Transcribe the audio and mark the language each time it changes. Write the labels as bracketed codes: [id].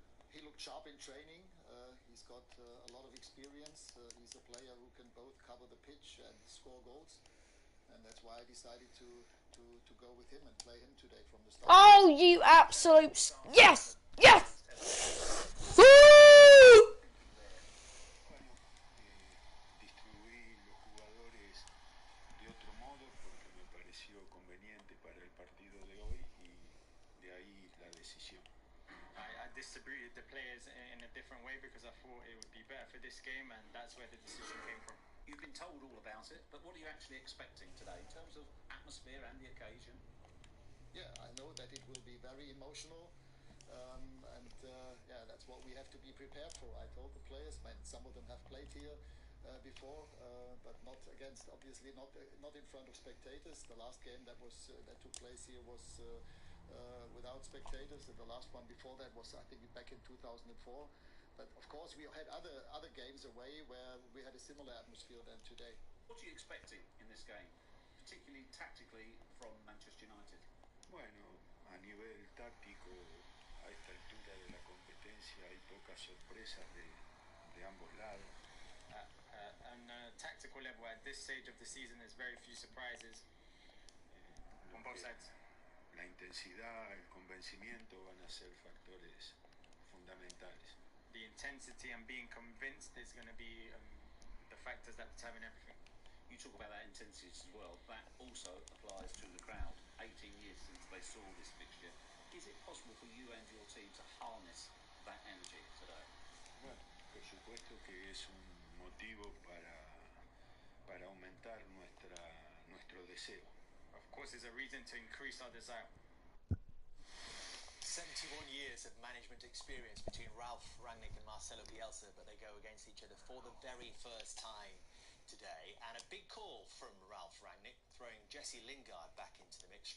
[en] He looked sharp in training. He's got a lot of experience. He's a player who can both cover the pitch and score goals. And that's why I decided to go with him and play him today from the start. Oh, you absolute... Yes! Yes! Woo! [es] Distribuí los jugadores de otro modo porque me pareció conveniente para el partido de hoy y de ahí la decisión. [en] I distributed the players in a different way because I thought it would be better for this game, and that's where the decision came from. You've been told all about it, but what are you actually expecting today in terms of atmosphere and the occasion? Yeah, I know that it will be very emotional, yeah, that's what we have to be prepared for. I told the players, some of them have played here before, but not against, obviously not in front of spectators. The last game that took place here was without spectators, and the last one before that was, I think, back in 2004. But of course, we had other games away where we had a similar atmosphere than today. What are you expecting in this game, particularly tactically from Manchester United? [es] Bueno, a nivel táctico, a esta altura de la competencia hay pocas sorpresas de ambos lados. [en] On a tactical level, at this stage of the season, there's very few surprises on both sides. [es] La intensidad, el convencimiento van a ser factores fundamentales. [en] The intensity and being convinced is going to be the factors that determine everything. You talk about that intensity as well. That also applies to the crowd. 18 years since they saw this fixture. Is it possible for you and your team to harness that energy today? [es] Bueno, por supuesto que es un motivo para aumentar nuestro deseo. [en] Of course, it's a reason to increase our desire. 71 years of management experience between Ralf Rangnick and Marcelo Bielsa, but they go against each other for the very first time today. And a big call from Ralf Rangnick, throwing Jesse Lingard back into the mix.